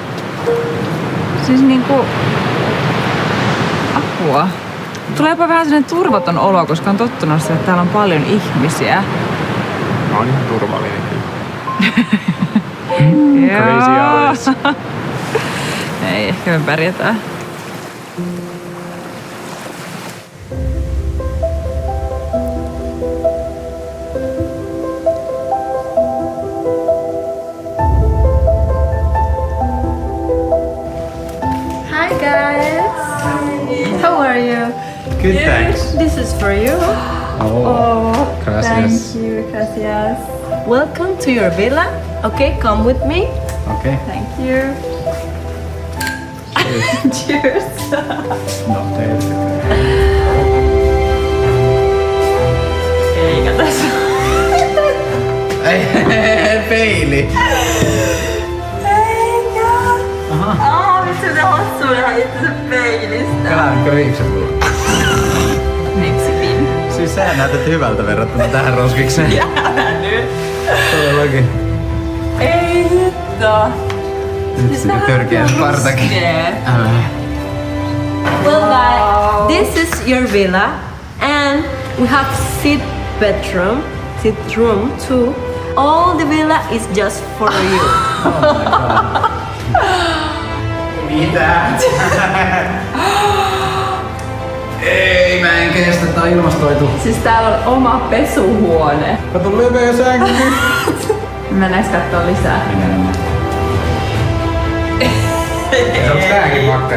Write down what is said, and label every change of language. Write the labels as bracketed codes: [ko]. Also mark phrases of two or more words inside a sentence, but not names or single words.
[fi] Siis niinku... apua. Tulee jopa vähän sellainen turvaton olo, koska on tottunut siihen, että täällä on paljon ihmisiä. Mä oon ihan turvallinen kyllä. [en] Crazy hours. [fi] Ei, ehkä me pärjätään. [en] Hi guys. How are you? Good, thanks. This is for you. Oh, gracias. Thank you, gracias. Welcome to your villa. Okay, come with me. Okay. Thank you. Cheers. [fi] No, teiltä. Eikä tässä. Peili. Vitsi, mitä hassua ihan itse peilistä. Peläänkö viiksen mulla? Miksi pin? Siis sä näytät hyvältä verrattuna tähän roskikseen. Älä nyt. Todellakin. Ei nyt oo. Nyt se törkeä Spartakin. Älä. [en] Well, guys, this is your villa, and we have sit room too. All the villa is just for you. [fi] Mitä? Ei, mä en kestä, tää on ilmastoitu. Siis täällä on oma pesuhuone. Kato leveä sänky. Mennäänkö kattoo lisää? Mennään. Onks tääkin makkari?